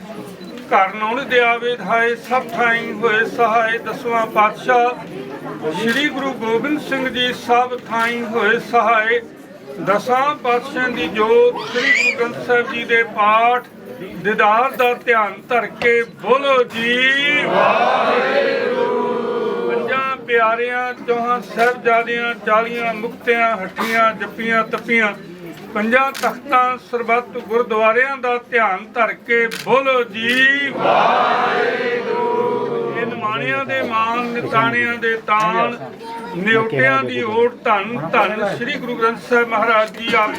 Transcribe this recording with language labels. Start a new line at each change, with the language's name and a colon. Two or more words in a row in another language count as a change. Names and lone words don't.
Punjabi: ਘਰ ਨੌਣ ਦੇ ਆਵੇ ਧਾਏ ਸਭ ਥਾਈਂ ਹੋਏ ਸਹਾਏ ਦਸਵਾਂ ਪਾਤਸ਼ਾਹ श्री गुरु गोबिंद सिंह जी ਸਭ ਥਾਈਂ ਹੋਏ ਸਹਾਏ ਦਸਾਂ ਪਾਤਸ਼ਾਹ ਦੀ ਜੋਤ श्री गुरु ग्रंथ साहिब जी ਦੇ ਪਾਠ ਦੀਦਾਰ ਦਾ ਧਿਆਨ ਧਰ ਕੇ ਬੋਲੋ ਜੀ ਵਾਹਿਗੁਰੂ ਪੰਜਾਂ ਪਿਆਰਿਆਂ ਚੌਹਾਂ ਸਾਹਿਬਜ਼ਾਦਿਆਂ 40 ਮੁਕਤਿਆਂ ਹੱਟੀਆਂ ਜੱਪੀਆਂ ਤੱਪੀਆਂ ਪੰਜਾਂ ਤਖਤਾਂ ਸਰਬੱਤ ਗੁਰਦੁਆਰਿਆਂ ਦਾ ਧਿਆਨ ਧਰ ਕੇ ਬੋਲੋ ਜੀ ਵਾਹਿਗੁਰੂ ਨਿਮਾਣਿਆਂ ਦੇ ਮਾਨ ਨਿਤਾਣਿਆਂ ਦੇ ਤਾਣ ਨਿਉਟਿਆਂ ਦੀ ਓਟ ਧੰਨ ਧੰਨ ਸ੍ਰੀ ਗੁਰੂ ਗ੍ਰੰਥ ਸਾਹਿਬ ਮਹਾਰਾਜ ਜੀ ਆਪ